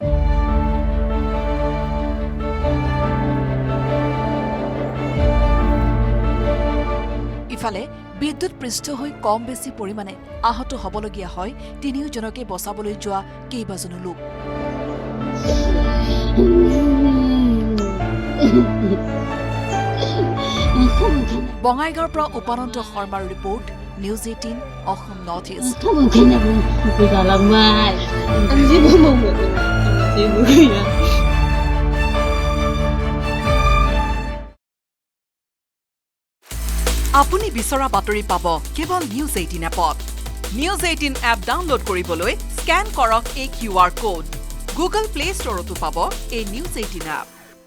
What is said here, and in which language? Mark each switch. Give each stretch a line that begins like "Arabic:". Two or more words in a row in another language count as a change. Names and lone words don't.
Assamese: ইফালে বিদ্যুৎ পৃষ্ঠ হৈ কম বেছি পৰিমাণে আহত হ'বলগীয়া হয় ৩জনকে বচাবলৈ যোৱা কেইবাজনো লোক বঙাইগাঁৱৰ পৰা উপানন্দ শৰ্মাৰ ৰিপৰ্ট নিউজ 18 অসম নৰ্থ ইষ্ট
Bodo: गालांबाय आं जेबो मावनो रोङा जेबो गैया
Assamese: আপুনি বিচৰা বাতৰি পাব কেৱল নিউজ 18 এপত নিউজ 18 এপ ডাউনলোড কৰিবলৈ স্কেন কৰক এই
English: QR code
Assamese: গুগল প্লে ষ্টৰতো পাব এই নিউজ 18 এপ